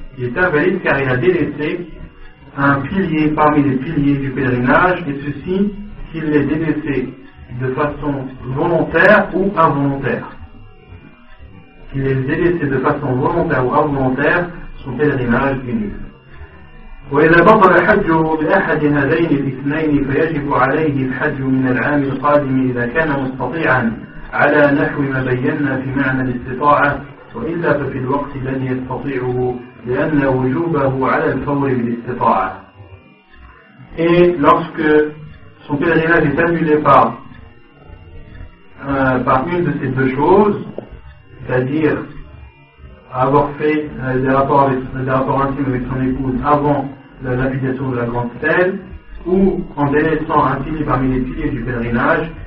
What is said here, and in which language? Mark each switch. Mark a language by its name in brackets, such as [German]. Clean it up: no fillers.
[French] Il est invalide car il a délaissé un pilier parmi les piliers du pèlerinage, et ceci qu'il l'ait délaissé de façon volontaire ou involontaire. Qu'il est délaissé de façon volontaire ou involontaire, son pèlerinage est nul. [Arabic] وإذا بطل الحج بأحد هذين الاثنين فيجب عليه الحج من العام القادم إذا كان مستطيعا على نحو ما بينا في معنى الاستطاعة، وإلا ففي الوقت الذي يستطيعه لأن وجوبه على الفور بالاستطاعة. [French] Et lorsque son pèlerinage est annulé par une de ces deux choses, c'est-à-dire avoir fait des rapports intimes avec son épouse avant la lapidation de la grande stèle, ou en délaissant un pilier parmi les piliers du pèlerinage,